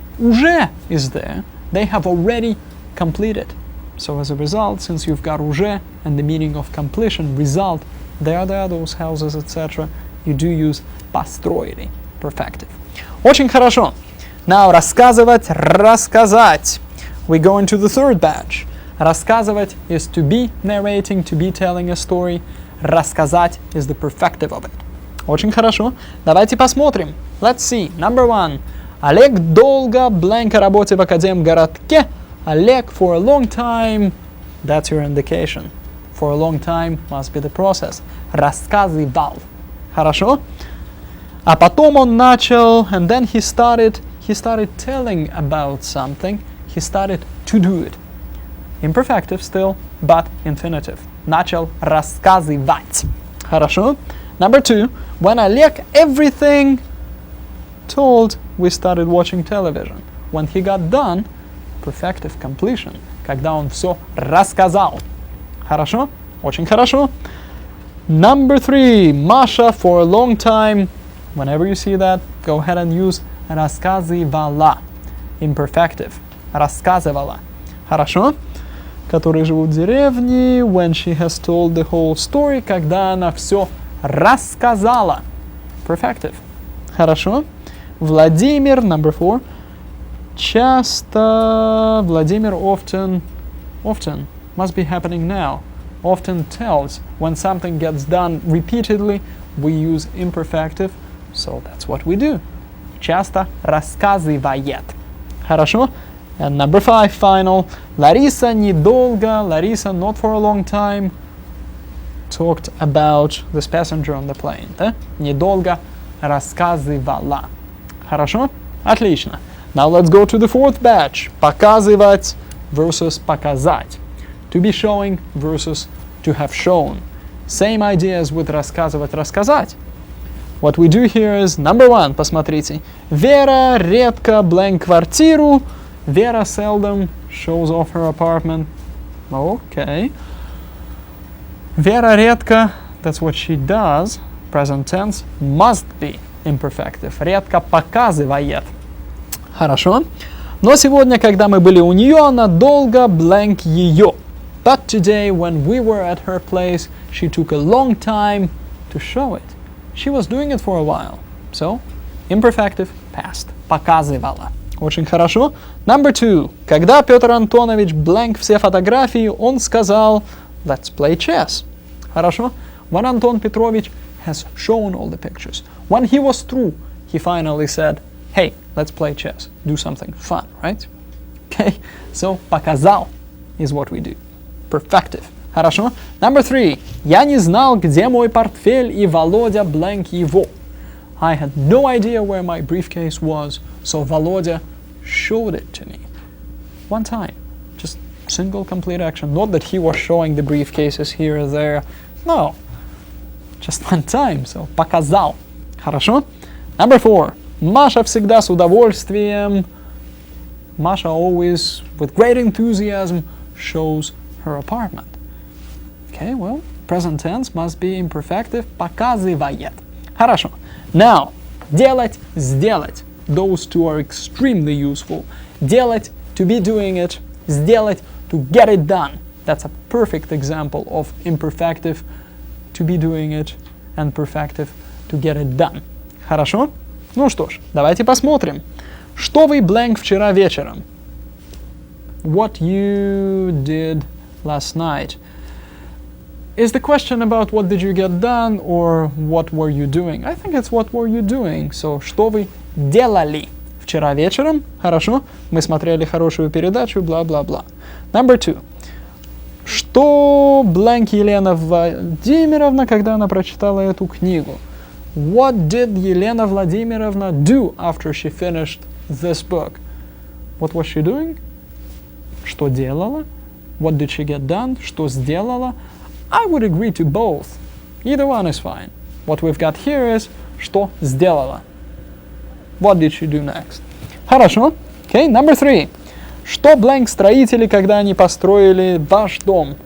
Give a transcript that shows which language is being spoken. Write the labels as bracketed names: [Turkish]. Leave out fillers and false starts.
[English] Уже is there. They have already completed. So as a result, since you've got уже and the meaning of completion, result, there are those houses, etc., you do use построили, perfective. [Russian] Очень хорошо. [English] Now, рассказывать, рассказать. We go into the third batch. Рассказывать is to be narrating, to be telling a story. Рассказать is the perfective of it. [Russian] Очень хорошо. Давайте посмотрим. [English] Let's see. Number 1. [Russian] Олег долго blank о работе в Академгородке. [English] Олег for a long time. That's your indication. For a long time must be the process. [Russian] Рассказывал. Хорошо? А потом он начал, [English] and then he started telling about something. He started to do it. Imperfective still, but infinitive. [Russian] Начал рассказывать. Хорошо? [English] Number 2. When Олег everything told, we started watching television. When he got done, perfective completion. [Russian] Когда он все рассказал. Хорошо? Очень хорошо. [English] Number 3. Masha for a long time. Whenever you see that, go ahead and use рассказывала. [Russian] Imperfective. Рассказывала. Хорошо? Которые живут в деревне. [English] When she has told the whole story. [Russian] Когда она все рассказала. [English] Perfective. Хорошо? Владимир, number 4. [Russian] Часто. [English] Владимир often must be happening now. Often tells. When something gets done repeatedly, we use imperfective. So that's what we do. [Russian] Часто рассказывает. Хорошо? [English] And number 5, final. Larisa недолго. Larisa, not for a long time, talked about this passenger on the plane. [Russian] Да? Недолго рассказывала. Хорошо? Отлично. [English] Now let's go to the fourth batch. [Russian] Показывать versus показать. [English] To be showing versus to have shown. Same idea as with рассказывать, рассказать. What we do here is, number 1, посмотрите. [Russian] Вера редко blank квартиру. [English] Vera seldom shows off her apartment. Okay. [Russian] Вера редко, [English] that's what she does. Present tense must be imperfective. [Russian] Редко показывает. Хорошо. Но сегодня, когда мы были у нее, она долго blank ее. [English] But today, when we were at her place, she took a long time to show it. She was doing it for a while. So, imperfective, past. [Russian] Показывала. Очень хорошо. [English] Number 2. [Russian] Когда Петр Антонович blank все фотографии, он сказал, [English] let's play chess. Хорошо. When Anton Petrovich has shown all the pictures. When he was through, he finally said, hey, let's play chess. Do something fun, right? Okay. So, показал is what we do. Perfective. Хорошо. Number 3. [Russian] Я не знал, где мой портфель, и Володя blank его. [English] I had no idea where my briefcase was, so Volodya showed it to me. One time. Just single complete action. Not that he was showing the briefcases here or there. No. Just one time. So, показал. Хорошо. Number 4. [Russian] Маша всегда с удовольствием. [English] Masha always, with great enthusiasm, shows her apartment. Okay, well, present tense must be imperfective. [Russian] Показывает. Хорошо. [English] Now, делать, сделать. Those two are extremely useful. Делать, to be doing it. Сделать, to get it done. That's a perfect example of imperfective, to be doing it, and perfective, to get it done. [Russian] Хорошо? Ну что ж, давайте посмотрим. Что вы blank вчера вечером? [English] What you did last night. Is the question about what did you get done or what were you doing? I think it's what were you doing. [Russian] So, что вы делали вчера вечером? Хорошо. Мы смотрели хорошую передачу, бла-бла-бла. [English] Number 2. [Russian] Что blank Елена Владимировна, когда она прочитала эту книгу? [English] What did Елена Владимировна do after she finished this book? What was she doing? [Russian] Что делала? [English] What did she get done? [Russian] Что сделала? [English] I would agree to both. Either one is fine. What we've got here is [Russian] что сделала. [English] What did she do next? Хорошо. Okay, number 3. [Russian] Что blank строители, когда они построили ваш дом?